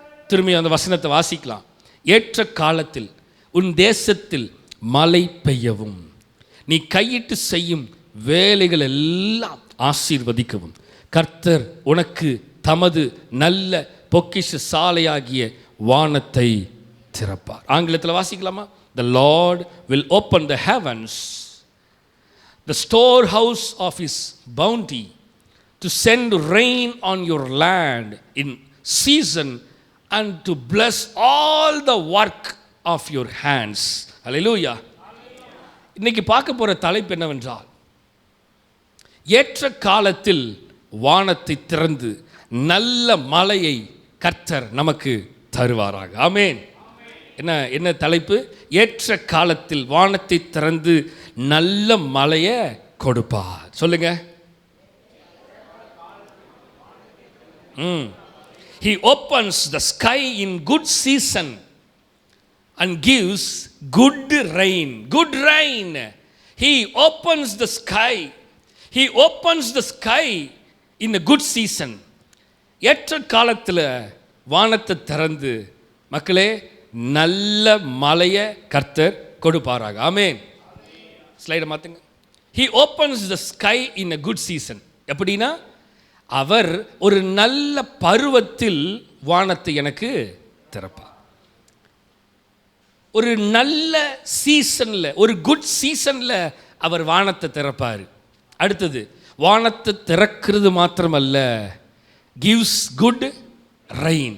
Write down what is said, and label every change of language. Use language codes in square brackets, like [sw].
[ta] திரும்பி அந்த வசனத்தை வாசிக்கலாம். ஏற்ற காலத்தில் உன் தேசத்தில் மழை பெய்யவும், நீ கையிட்டு செய்யும் வேலைகள் எல்லாம் ஆசீர்வதிக்கவும், கர்த்தர் உனக்கு தமது நல்ல பொக்கிஷ சாலையாகிய வானத்தை திறப்பார். ஆங்கிலத்தில் வாசிக்கலாமா? [en] The Lord will open the heavens, the storehouse of his bounty, to send rain on your land in season and to bless all the work of your hands. Hallelujah. [ta] இன்னைக்கு பார்க்க போகிற தலைப்பு என்னவென்றால், ஏற்ற காலத்தில் வானத்தை திறந்து நல்ல மழையை கர்த்தர் நமக்கு தருவாராக. ஆமேன். என்ன தலைப்பு? ஏற்ற காலத்தில் வானத்தை திறந்து நல்ல மழையை கொடுப்பார். சொல்லுங்க. [en] He opens the sky in good season and gives good rain. Good rain. He opens the sky. He opens the sky in a good season. [ta] ஏற்ற காலத்தில் வானத்தை திறந்து மக்களே நல்ல மழையை கர்த்தர் கொடுப்பாராக. ஆமேன். ஸ்லைடை மாற்றுங்க. [en] He opens the sky in a good season. [ta] எப்படின்னா, அவர் ஒரு நல்ல பருவத்தில் வானத்தை எனக்கு திறப்பார். ஒரு நல்ல சீசனில், ஒரு குட் சீசனில் அவர் வானத்தை திறப்பார். அடுத்தது, வானத்தை திறக்கிறது மாத்திரமல்ல, [en] gives good rain.